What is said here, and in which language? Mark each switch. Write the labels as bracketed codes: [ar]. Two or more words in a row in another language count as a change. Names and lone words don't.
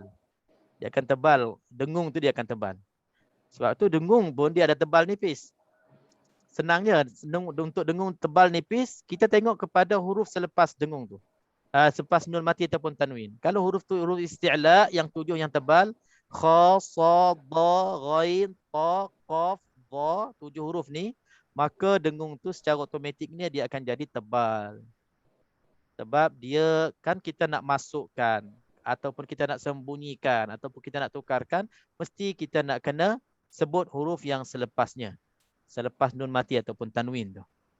[ms] Dia akan tebal. Dengung tu dia akan tebal. Sebab tu dengung pun dia ada tebal nipis. Senangnya untuk dengung tebal nipis, kita tengok kepada huruf selepas dengung tu. Selepas nun mati ataupun tanwin. Kalau huruf tu huruf isti'la yang 7 yang tebal, kha, sa, dha, ghain, ta, qaf, dha, 7 huruf ni, maka dengung tu secara automatiknya dia akan jadi tebal. Sebab dia kan kita nak masukkan ataupun kita nak sembunyikan ataupun kita nak tukarkan, mesti kita nak kena sebut huruf yang selepasnya. Selepas nun mati ataupun tanwin tu.